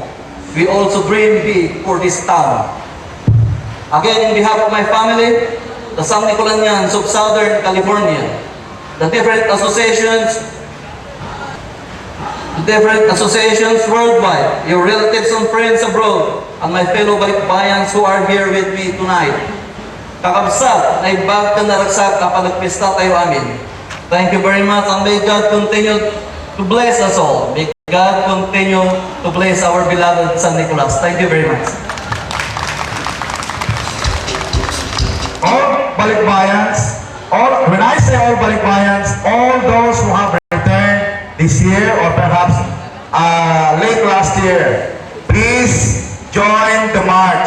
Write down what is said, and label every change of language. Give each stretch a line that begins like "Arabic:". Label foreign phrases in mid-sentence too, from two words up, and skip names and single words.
English: We also dream big for this town. Again, in behalf of my family, the San Nicolanians of Southern California, the different associations worldwide, your relatives and friends abroad, and my fellow balikbayans who are here with me tonight.
Iloko: Kakabsat, naibag ka naragsak kapag nagpista tayo amin.
English: Thank you very much, and may God continue to bless us all. May God continue to bless our beloved San Nicolas. Thank you very much. All balikbayans, when I say all balikbayans, all those who have returned this year or perhaps late last year, please join the march.